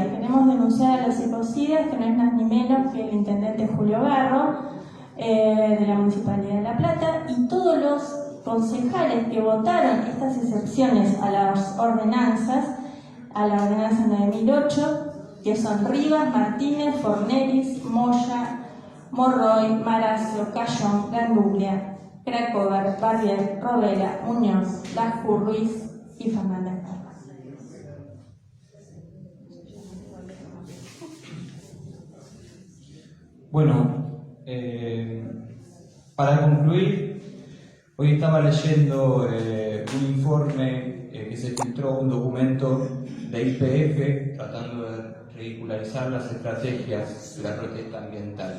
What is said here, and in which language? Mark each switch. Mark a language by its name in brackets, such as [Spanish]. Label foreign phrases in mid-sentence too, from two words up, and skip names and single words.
[Spanish] Queremos denunciar a los ecocidas, que no es más ni menos que el intendente Julio Garro, de la Municipalidad de La Plata, y todos los concejales que votaron estas excepciones a las ordenanzas, a la ordenanza 9008, que son Rivas, Martínez, Forneris, Moya, Morroy, Maracio, Cayón, Ganduglia, Cracover, Barbier, Robela, Muñoz, Lajur, Ruiz y Fernández Carlos. Bueno, para concluir, hoy estaba leyendo un informe que se filtró, un documento de IPF tratando de ridicularizar las estrategias de la protesta ambiental.